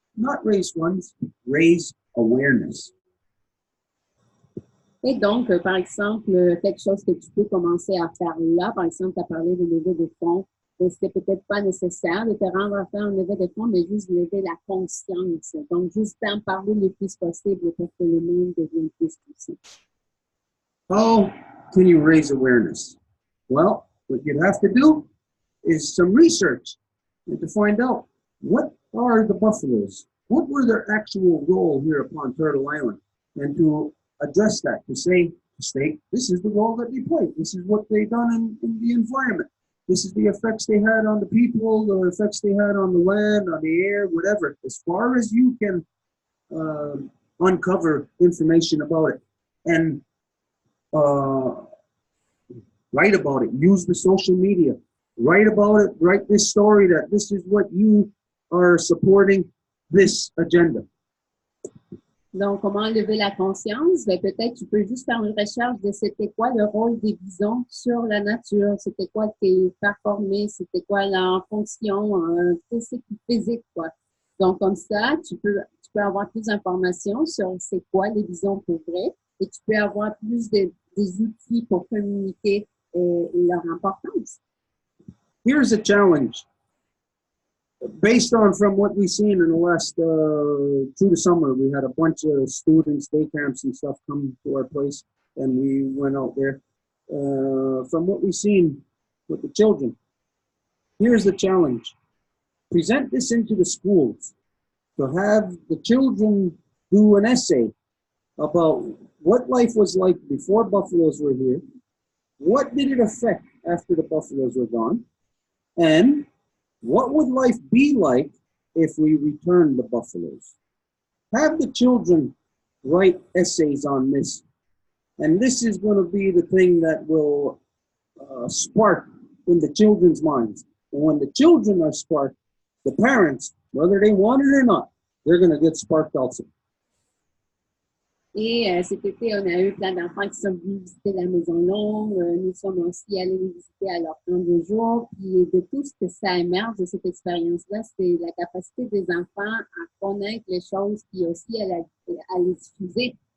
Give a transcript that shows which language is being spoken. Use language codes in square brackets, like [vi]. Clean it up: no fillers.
[en] Not raise funds, raise awareness. [fr] Et donc, par exemple, quelque chose que tu peux commencer à faire là, par exemple, tu as parlé de lever des fonds, c'est peut-être pas nécessaire de te rendre à faire un lever de fonds, mais juste lever la conscience. Donc, juste en parler le plus possible pour que le monde devienne plus conscient. [en] How can you raise awareness? Well, what you'd have to do is some research and to find out what are the buffaloes? What were their actual role here upon Turtle Island? And to address that, to say, this is the role that they played. This is what they done in the environment. This is the effects they had on the people, the effects they had on the land, on the air, whatever. As far as you can uncover information about it and write about it, use the social media, write about it, write this story that this is what you are supporting this agenda. [fr] Donc, comment lever la conscience? Ben, peut-être tu peux juste faire une recherche de c'était quoi le rôle des bisons sur la nature, c'était quoi qu'ils performaient, c'était quoi leur fonction physique, quoi. Donc, comme ça, tu peux avoir plus d'informations sur c'est quoi les bisons pour vrai et tu peux avoir plus des outils pour communiquer leur importance. [en] Here's a challenge. Based on from what we've seen in the last, through the summer, we had a bunch of students, day camps and stuff come to our place, and we went out there. From what we've seen with the children, here's the challenge. Present this into the schools, to have the children do an essay about what life was like before buffaloes were here, what did it affect after the buffaloes were gone, and what would life be like if we returned the buffaloes? Have the children write essays on this. And this is going to be the thing that will spark in the children's minds. And when the children are sparked, the parents, whether they want it or not, they're going to get sparked also. [fr] Et cet été, on a eu plein d'enfants qui sont venus visiter la Maison Longue. Nous sommes aussi allés les visiter à leur temps de jour. Puis de tout ce que ça émerge de cette expérience-là, c'est la capacité des enfants à connaître les choses puis aussi à les diffuser.